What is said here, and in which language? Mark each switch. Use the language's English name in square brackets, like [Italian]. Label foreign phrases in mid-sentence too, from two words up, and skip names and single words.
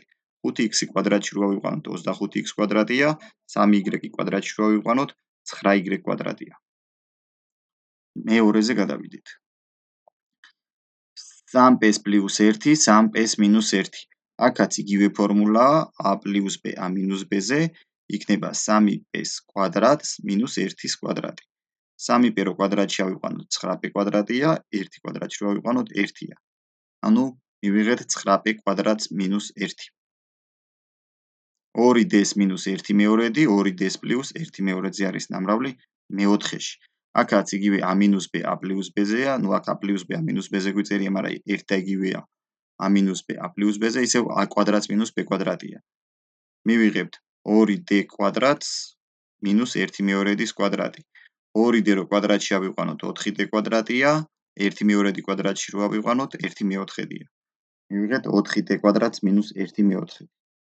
[Georgian] 5x კვადრატში რო ავიყვანოთ 25x კვადრატია, 3y კვადრატში რო ავიყვანოთ 9y კვადრატია. მეორეზე გადავიდეთ. 3p + 1, 3p - 1. აქაც იგივე ფორმულაა, a + b a - b-ზე იქნება 3p-ს კვადრატს მინუს 1-ის კვადრატი. 3p რო კვადრატში ავიყვანოთ 9p კვადრატია, 1 კვადრატში რო ავიყვანოთ 1-ია. ანუ მივიღეთ 9p კვადრატს მინუს 1. 2d-ს მინუს 1/2, 2d-ს პლუს 1/2-ზე არის ნამრავლი მეოთხეში. აქაც იგივე a - b a + b-ზეა, ნუ აქ a + b a - b-ზე გვიწერია, მაგრამ ერთ და იგივეა a - b a + b-ზე, ისევ a კვადრატს მინუს b კვადრატია. მივიღებთ 2d კვადრატს მინუს 1/2-დის კვადრატი. 2d რო კვადრატში ავიყვანოთ 4d კვადრატია, 1/2 კვადრატში რო ავიყვანოთ 1/4-დია. მივიღეთ 4d კვადრატს მინუს 1/4.